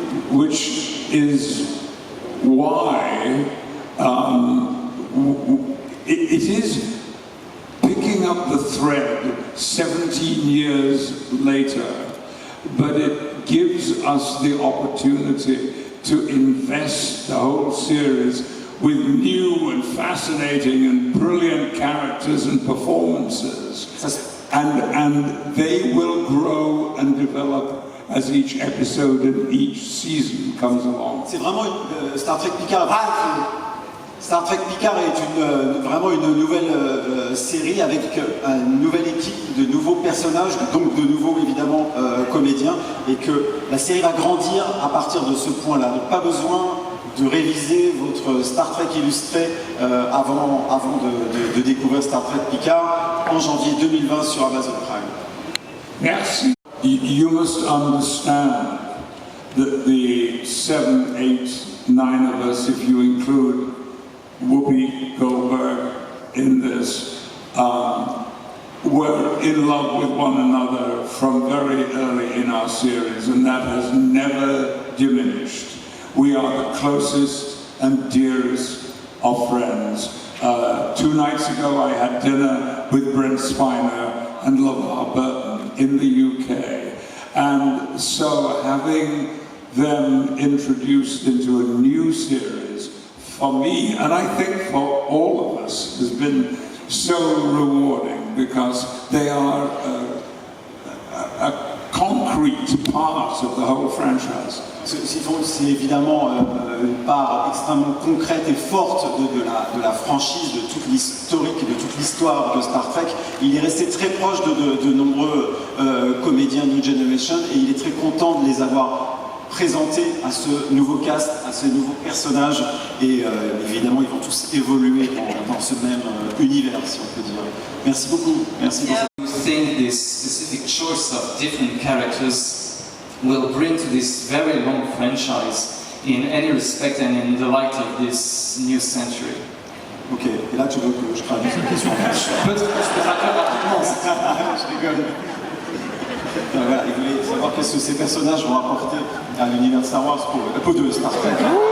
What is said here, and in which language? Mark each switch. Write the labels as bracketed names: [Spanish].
[English] which is why it is picking up the thread 17 years later, but it gives us the opportunity to invest the whole series with new and fascinating and brilliant characters and performances. And they will grow and develop as each episode and each season comes along. [French] C'est vraiment Star Trek Picard. Star Trek Picard est vraiment une nouvelle série avec une nouvelle équipe de nouveaux personnages, donc de nouveaux évidemment comédiens, et que la série va grandir à partir de ce point-là. Donc pas besoin de réviser votre Star Trek illustré avant de découvrir Star Trek Picard en janvier 2020 sur Amazon Prime. Merci. [English] You must understand that the 7, 8, 9 of us, if you include Whoopi Goldberg in this, were in love with one another from very early in our series, and that has never diminished. We are the closest and dearest of friends. 2 nights ago I had dinner with Brent Spiner and LeVar Burton in the UK, and so having them introduced into a new series for me, and I think for all of us, has been so rewarding because they are a concrete part of the whole franchise. [French] C'est évidemment une part extrêmement concrète et forte de la franchise, de toute l'historique, de toute l'histoire de Star Trek. Il est resté très proche de nombreux comédiens New Generation et il est très content de les avoir présentés à ce nouveau cast, à ce nouveau personnage. Et évidemment, ils vont tous évoluer dans ce même univers, si on peut dire. Merci beaucoup. Merci pour [English] Do you think this specific choice of different characters will bring to this very long franchise in any respect and in the light of this new century? [French] Ok, et là tu veux que je traduise une question. Je peux traduire rapidement. Je rigole. Voilà, il voulait savoir qu'est-ce que ces personnages vont apporter à l'univers de Star Wars pour de Star Trek.